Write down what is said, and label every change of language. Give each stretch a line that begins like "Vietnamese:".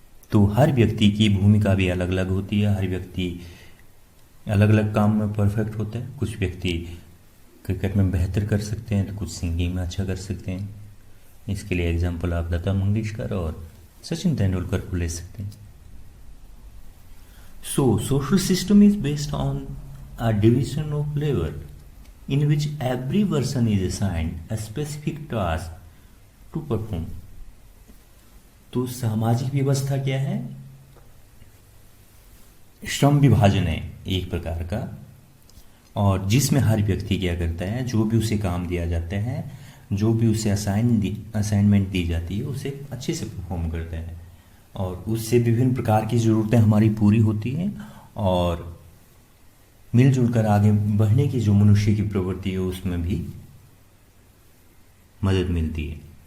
Hindi: तो हर व्यक्ति की भूमिका भी अलग अलग होती है. हर व्यक्ति अलग अलग काम में परफेक्ट होता है. कुछ व्यक्ति क्रिकेट में बेहतर कर सकते हैं तो कुछ सिंगिंग में अच्छा कर सकते हैं. इसके लिए एग्जांपल आप लता मंगेशकर और सचिन तेंदुलकर को ले सकते हैं.
English: So social system is based on a division of labour in which every person is assigned a specific task to perform.
Hindi: तो सामाजिक व्यवस्था क्या है? श्रम विभाजन है एक प्रकार का, और जिसमें हर व्यक्ति क्या करता है, जो भी उसे काम दिया जाता है, जो भी उसे असाइनमेंट दी जाती है उसे अच्छे से परफॉर्म करता है, और उससे विभिन्न प्रकार की ज़रूरतें हमारी पूरी होती हैं और मिलजुल कर आगे बढ़ने की जो मनुष्य की प्रवृत्ति है उसमें भी मदद मिलती है.